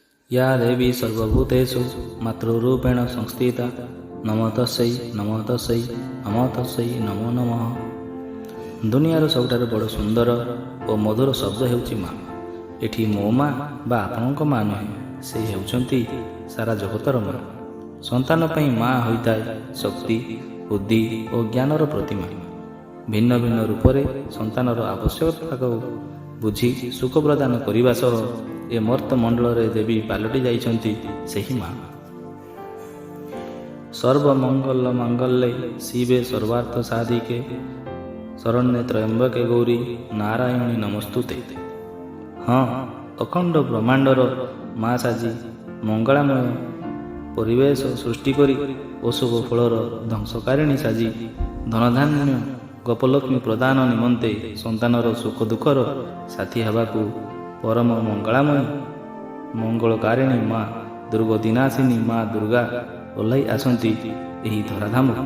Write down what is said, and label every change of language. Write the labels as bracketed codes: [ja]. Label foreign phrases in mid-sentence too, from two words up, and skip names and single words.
[sa] या देवी सर्वभूतेषु मातृरूपेण संस्थिता नमो तस्यै नमो तस्यै नमो तस्यै नमो नमः। [or] ଦୁନିଆର ସବୁଠାରୁ ବଡ଼ ସୁନ୍ଦର ଔର ମଧୁର ଶବ୍ଦ ହେଉଛି ମା। ଏଠି ମୋ ମା' ବା ଆପଣଙ୍କ ମା' ନୁହେଁ, ସେ ହେଉଛନ୍ତି ସାରା ଜଗତର ମା। ସନ୍ତାନ ପାଇଁ ମା' ହୋଇଥାଏ ଶକ୍ତି ବୁଦ୍ଧି ଔର ଜ୍ଞାନର ପ୍ରତିମା। ଭିନ୍ନ ଭିନ୍ନ ରୂପରେ ସନ୍ତାନର ଆବଶ୍ୟକତା ବୁଝି ସୁଖ ପ୍ରଦାନ କରିବା ସହ ଏ ମର୍ତ୍ତ୍ୟ ମଣ୍ଡଳ ଦେବୀ ପାଲଟି ଯାଆନ୍ତି ସେହି ମା। [sa] सर्वमंगल मांगल्ये शिवे सर्वार्थ साधिके शरण्ये त्र्यंबके गौरी नारायणी नमस्तुते। [or] ହଁ, ଅଖଣ୍ଡ ବ୍ରହ୍ମାଣ୍ଡର ମା' ସାଜି ମଙ୍ଗଳମୟ ପରିବେଶ ସୃଷ୍ଟି କରି ଅଶୁଭ ଫଳର ଧ୍ୱଂସକାରିଣୀ ସାଜି ଧନଧାନ୍ୟ ଗୋପଲକ୍ଷ୍ମୀ ପ୍ରଦାନ ନିମନ୍ତେ ସନ୍ତାନର ସୁଖ ଦୁଃଖର ସାଥୀ ହେବାକୁ ପରମ ମଙ୍ଗଳମୟ ମଙ୍ଗଳକାରିଣୀ ମା' ଦୁର୍ଗତିନାଶିନୀ ମା' ଦୁର୍ଗା ଓହ୍ଲାଇ ଆସନ୍ତି ଏହି ଧରାଧାମ।